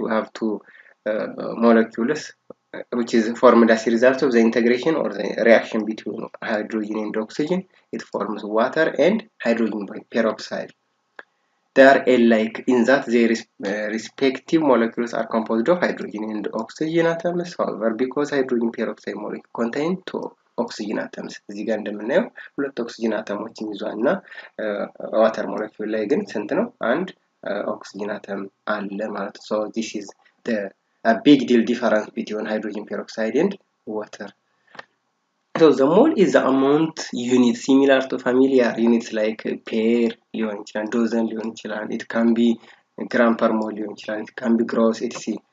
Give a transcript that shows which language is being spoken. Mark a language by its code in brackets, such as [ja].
[en] We have 2 molecules which is formed as a result of the integration or the reaction between hydrogen and oxygen. It forms water and hydrogen peroxide. they are alike in that their respective molecules are composed of hydrogen and oxygen atoms. [am] However, because hydrogen peroxide molecule contain 2 oxygen atoms, እዚህ ጋር እንደምናየው ሁለት ኦክሲጅን አተሞችን ይዟልና ዋተር ሞለኪውል ላይ ግን ስንት ነው? [en] አንድ ኦክሲጅን አተም አለ ማለት ነው. So this is a big deal difference between hydrogen peroxide and water. So the mole is the amount unit similar to familiar units like pair, dozen, it can be gram per mole, it can be gross, etc.